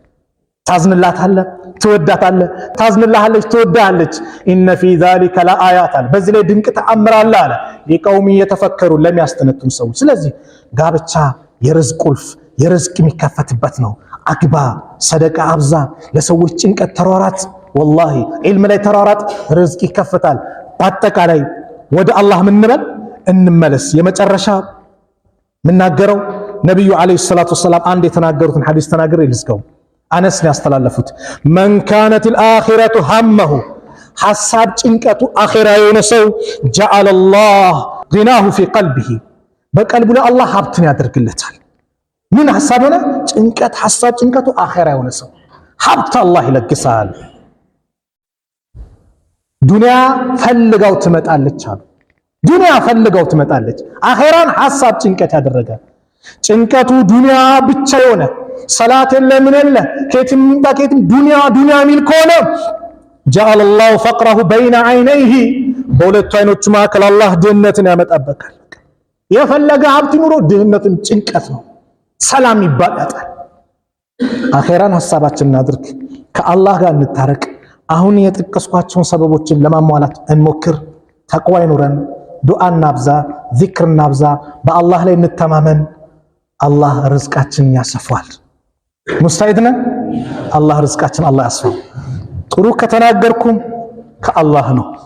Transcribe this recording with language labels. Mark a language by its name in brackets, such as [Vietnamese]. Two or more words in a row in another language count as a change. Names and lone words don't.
[Amharic] ታዝንላታለህ፣ ትወዳታለህ፣ ታዝንልሃለች፣ ትወዳለች። [Arabic] إن في ذلك لآيات [Amharic] አለ። በዚህ ላይ ድንቅ ተአምር አለ አለ ሊቀውም የተፈከሩ ለሚያስተነትኑ ሰዎች። ስለዚህ ጋብቻ የርዝቅ ቁልፍ፣ የርዝቅ የሚከፈትበት ነው። አግባ፣ ሰደቃ አብዛ፣ ለሰዎች ጭንቀት ተሯራጥ። ወላሂ ዒልም ላይ ተሯራጥ፣ ርዝቅ ይከፈታል። በአጠቃላይ ወደ አላህ ምንበል እንመለስ። የመጨረሻ ምናገረው ነብዩ አለይሂ ሰላቱ ወሰላም አንድ የተናገሩትን ሐዲስ ተናግሬ ልዝጋው። አነስ ነው ያስተላለፉት። [Arabic] من كانت الآخرة همه [Amharic] ሐሳብ ጭንቀቱ አኺራ የሆነ ሰው [Arabic] جعل الله غناه في قلبه [Amharic] በቀልቡ ላይ አላህ ሀብትን ያደርግለታል። ምን ሐሳብ ሆነ? ጭንቀት። ሐሳብ ጭንቀቱ አኺራ የሆነ ሰው ሀብት አላህ ይለግሳል። ዱንያ ፈልጋው ትመጣለች አሉ። ዱንያ ፈልጋው ትመጣለች። አኺራን ሐሳብ ጭንቀት ያደረገ ጭንቀቱ ዱንያ ብቻ የሆነ ሰላት የለ ምን የለ ከየትም ዱንያ ሚል ከሆነ [Arabic] جعل الله فقره بين عينيه [Amharic] በሁለቱ አይኖቹ መካከል አላህ ድህነትን ያመጣበታል። የፈለገ ሀብት ኑሮ ድህነትን ጭንቀት ነው። ሰላም ይባላል። አኺራን ሐሳባችን እናድርግ። ከአላህ ጋር እንታረቅ። አሁን የጠቀስኳቸውን ሰበቦችን ለማሟላት እንሞክር። ተቅዋ ይኑረን፣ ዱዓ እናብዛ፣ ዚክር እናብዛ፣ በአላህ ላይ እንተማመን። አላህ ርዝቃችንን ያሰፋዋል። ሙስታዒድ ነን። አላህ ርዝቃችን አላህ ያስፋው። ጥሩ ከተናገርኩም ከአላህ ነው፣